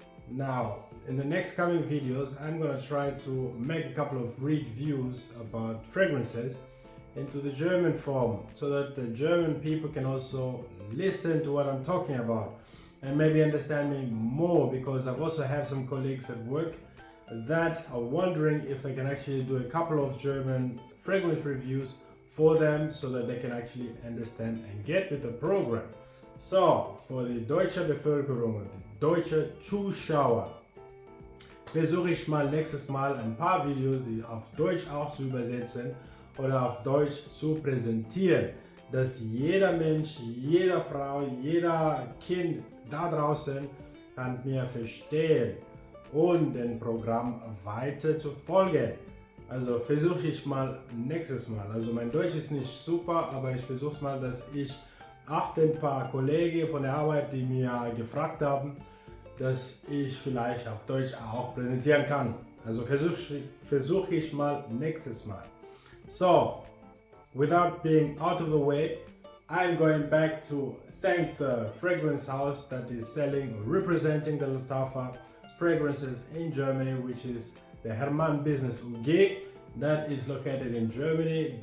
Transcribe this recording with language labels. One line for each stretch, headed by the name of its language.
English: Now, in the next coming videos, I'm gonna try to make a couple of reviews about fragrances into the German form, so that the German people can also listen to what I'm talking about and maybe understand me more, because I've also have some colleagues at work that are wondering if I can actually do a couple of German fragrance reviews for them, so that they can actually understand and get with the program.
German: So, für die deutsche Bevölkerung und die deutsche Zuschauer versuche ich mal nächstes Mal ein paar Videos, die auf Deutsch auch zu übersetzen oder auf Deutsch zu präsentieren, dass jeder Mensch, jede Frau, jeder Kind da draußen kann mir verstehen und dem Programm weiter zu folgen. Also versuche ich mal nächstes Mal. Also mein Deutsch ist nicht super, aber ich versuche mal, dass ich auch ein paar Kollegen von der Arbeit, die mir gefragt haben, dass ich vielleicht auf Deutsch auch präsentieren kann. Also versuche ich mal nächstes Mal.
English: So, without being out of the way, I'm going back to thank the fragrance house that is selling or representing the Latafa fragrances in Germany, which is the Hermann Business UG, that is located in Germany.